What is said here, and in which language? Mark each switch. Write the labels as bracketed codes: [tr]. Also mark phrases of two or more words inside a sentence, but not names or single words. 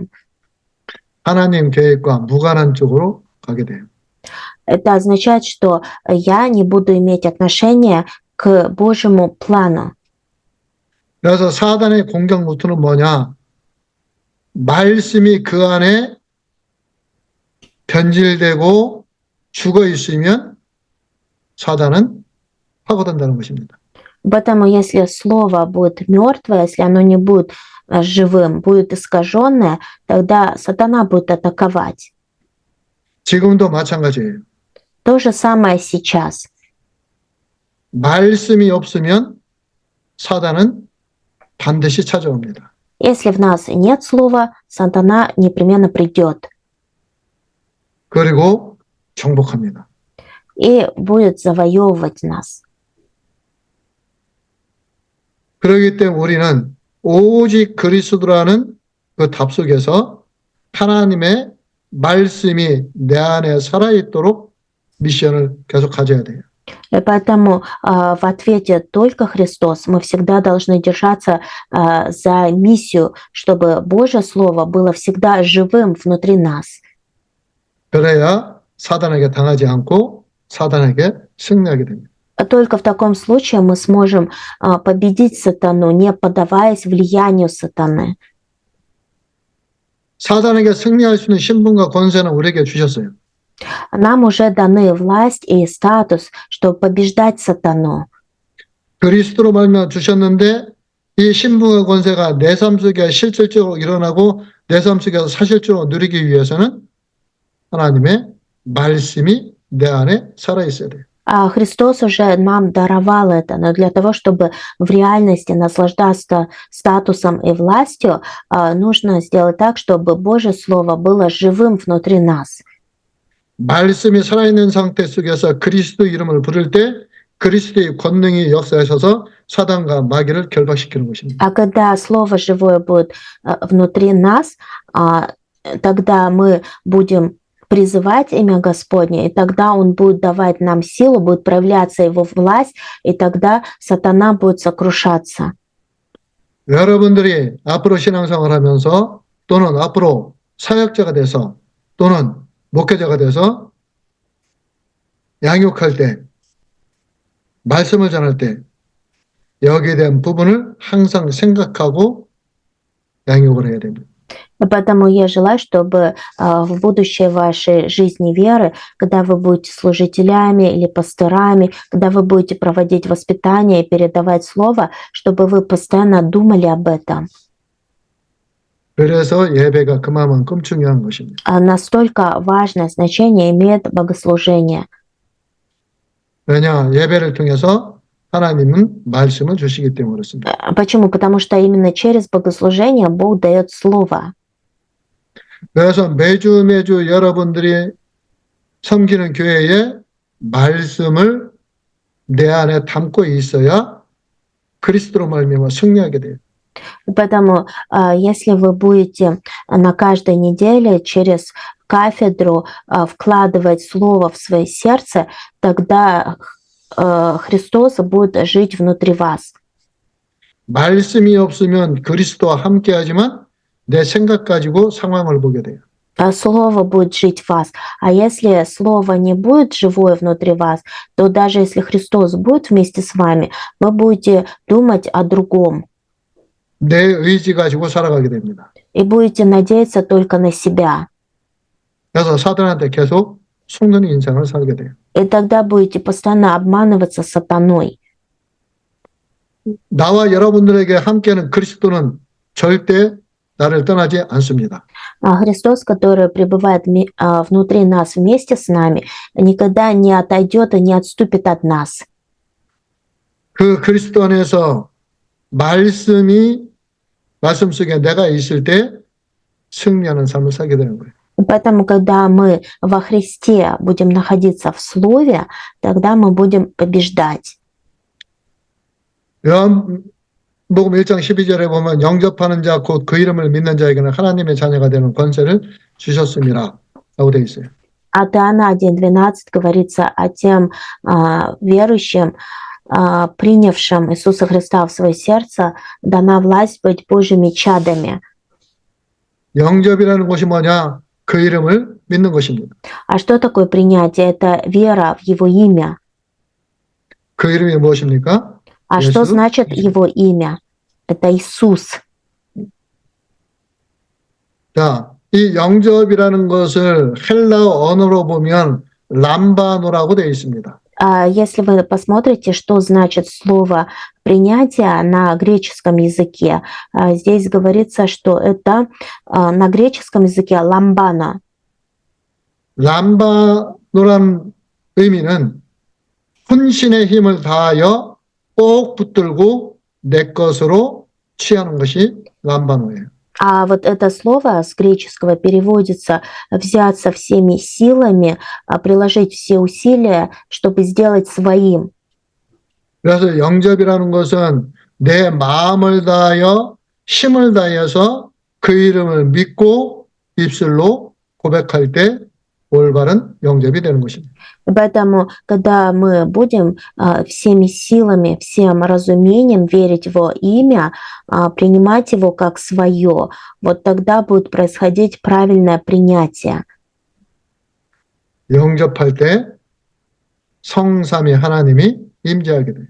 [ko] 하나님 계획과 무관한 쪽으로 가게 돼요. [ru] Это означает, что я не буду иметь отношения к Божьему плану. [ko] 그래서 사단의 공격 루트는 뭐냐? 말씀이 그 안에 변질되고 죽어 있으면 사단은 파고든다는 것입니다. [ru] Поэтому если слово будет мертвое, если оно не будет живым, будет искаженное, тогда сатана будет атаковать. [ko] 지금도 마찬가지예요. [ru] То же самое сейчас. [ko] 말씀이 없으면 사단은 반드시 찾아옵니다. [ru] Если в нас нет слова, сатана непременно придет [ko] 그리고 정복합니다. [ru] и будет завоевывать нас. [ko] 그렇기 때문에 우리는 오직 그리스도라는 그 답 속에서 하나님의 말씀이 내 안에 살아있도록 미션을 계속 가져야 돼요. [ru] И поэтому в ответе только Христос мы всегда должны держаться за миссию, чтобы Божье Слово было всегда живым внутри нас. [ko] 그래야 사단에게 당하지 않고 사단에게 승리하게 됩니다. [ru] Только в таком случае мы сможем победить сатану, не поддаваясь влиянию сатаны. [ko] 사단에게 승리할 수 있는 신분과 권세는 우리에게 주셨어요. [ru] Нам уже даны власть и статус, чтобы побеждать сатану. [ko] 그리스도로 말미암아 주셨는데 이 신분과 권세가 내 삶 속에 실질적으로 일어나고 내 삶 속에서 사실적으로 누리기 위해서는 하나님의 말씀이 내 안에 살아있어야 돼요. [ru] Христос уже нам даровал это, но для того, чтобы в реальности наслаждаться статусом и властью, нужно сделать так, чтобы Божье Слово было живым внутри нас. [ko] 말씀이 살아있는 상태 속에서 그리스도 이름을 부를 때 그리스도의 권능이 역사하셔서 사단과 마귀를 결박시키는 것입니다. [ru] А когда Слово живое будет внутри нас, тогда мы будем призывать имя Господне, и тогда Он будет давать нам силу, будет проявляться Его власть, и тогда сатана будет сокрушаться. [ko] 여러분들이 앞으로 신앙생활을 하면서 또는 앞으로 사역자가 돼서 또는 목회자가 돼서 양육할 때 말씀을 전할 때 여기에 대한 부분을 항상 생각하고 양육을 해야 됩니다. [ru] Поэтому я желаю, чтобы в будущей вашей жизни веры, когда вы будете служителями или пасторами, когда вы будете проводить воспитание и передавать слово, чтобы вы постоянно думали об этом. [ko] 그래서 예배가 그만큼 중요한 것입니다. [ru] Настолько важное значение имеет богослужение. [ko] 왜냐? 예배를 통해서 하나님은 말씀을 주시기 때문에 그렇습니다. [ru] Почему? Потому что именно через богослужение Бог дает слово. [ko] 그래서 매주 여러분들이 섬기는 교회에 말씀을 내 안에 담고 있어야 그리스도로 말미암아 승리하게 돼요. [ru] Поэтому, если вы будете на каждой неделе через кафедру вкладывать слово в свое сердце, тогда Христос будет жить внутри вас. [ko] 말씀이 없으면 그리스도와 함께하지만 내 생각 가지고 상황을 보게 돼요. [ru] Слово будет жить в вас. А если Слово не будет живое внутри вас, то даже если Христос будет вместе с вами, вы будете думать о другом [ko] 내 의지 가지고 살아가게 됩니다. [ru] и будете надеяться только на себя. [ko] 그래서 사단한테 계속 속는 인생을 살게 돼요. [ru] И тогда будете постоянно обманываться сатаной. [ko] 나와 여러분들에게 함께하는 그리스도는 절대 나를 떠나지 않습니다. [ru] А Христос, который пребывает внутри нас вместе с нами, никогда не отойдет и не отступит от нас. [ko] 그 그리스도 안에서 말씀 속에 내가 있을 때 승리하는 삶을 살게 되는 거예요. [ru] Поэтому, когда мы во Христе будем находиться в Слове, тогда мы будем побеждать. [ko] 요한복음 1장 12절에 보면 영접하는 자 곧 그 이름을 믿는 자에게는 하나님의 자녀가 되는 권세를 주셨습니다. 라고 되어 있어요. [ru] От Иоанна 1:12 говорится о тем верующим, принявшим Иисуса Христа в свое сердце, дана власть быть Божьими чадами. [ko] 영접이라는 것이 뭐냐? 그 이름을 믿는 것입니다. [ru] А что такое принятие? Это вера в Его имя. [ko] 그 이름이 무엇입니까? [ru] А что значит Его имя? Это Иисус. [ko] 자, 이 영접이라는 것을 헬라어 언어로 보면 람바노라고 되어 있습니다. [ru] Если вы посмотрите, что значит слово принятие на греческом языке, здесь говорится, что это на греческом языке ламбана. [ko] 람바노란 의미는 혼신의 힘을 다하여 꼭 붙들고 내 것으로 취하는 것이 람바노예요. [ru] А вот это слово с греческого переводится «взяться всеми силами», приложить все усилия, чтобы сделать своим. [ko] 그래서 영접이라는 것은 내 마음을 다하여 힘을 다해서 그 이름을 믿고 입술로 고백할 때 올바른 영접이 되는 것입니다. [ru] Поэтому, когда мы будем всеми силами, всем разумением верить в Его имя, принимать Его как свое, вот тогда будет происходить правильное принятие. [ko] 영접할 때 성삼위 하나님이 임재하게 돼요.